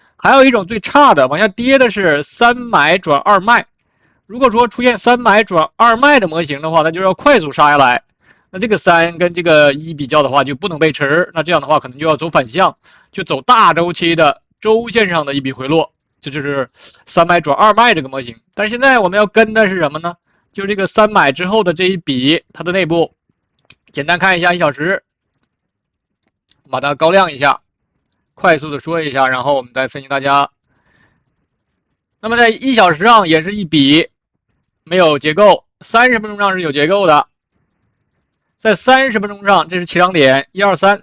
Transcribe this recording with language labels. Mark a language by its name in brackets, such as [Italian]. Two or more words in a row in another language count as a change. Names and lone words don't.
[Chinese] 還有一種最差的，往下跌的是3買轉2賣。如果說出現3買轉2賣的模型的話，那就要快速殺下來。那這個3跟這個1比較的話，就不能背馳。那這樣的話，可能就要走反向。就走大周期的周線上的一筆回落，這就是3買轉2賣這個模型。但是現在我們要跟的是什麼呢？就是這個3買之後的這一筆，它的內部，簡單看一下1小時，把它高亮一下，快速的說一下，然後我們再分析大家。那麼在1小時上也是一筆沒有結構，30分鐘上是有結構的，在30分鐘上這是起漲點1、2、3。